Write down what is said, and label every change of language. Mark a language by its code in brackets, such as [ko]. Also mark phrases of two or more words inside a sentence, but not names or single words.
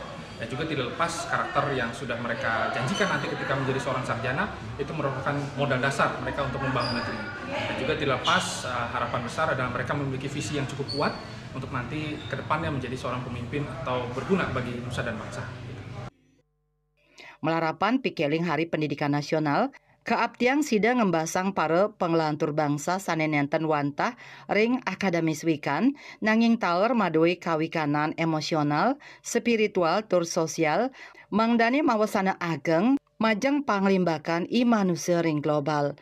[id] Dan juga tidak lepas karakter yang sudah mereka janjikan nanti ketika menjadi seorang sarjana, itu merupakan modal dasar mereka untuk membangun negeri. Dan juga tidak lepas harapan besar adalah mereka memiliki visi yang cukup kuat untuk nanti ke depannya menjadi seorang pemimpin atau berguna bagi nusa dan bangsa. [ban] Melarapan pikeling Hari Pendidikan Nasional, keabtiang sida ngembasang para penglantur bangsa sane nenten wantah ring akademis wikan, nanging taler madoi kawikanan emosional, spiritual tur sosial, mangdani mawasana ageng, majeng panglimbakan i manusia ring global.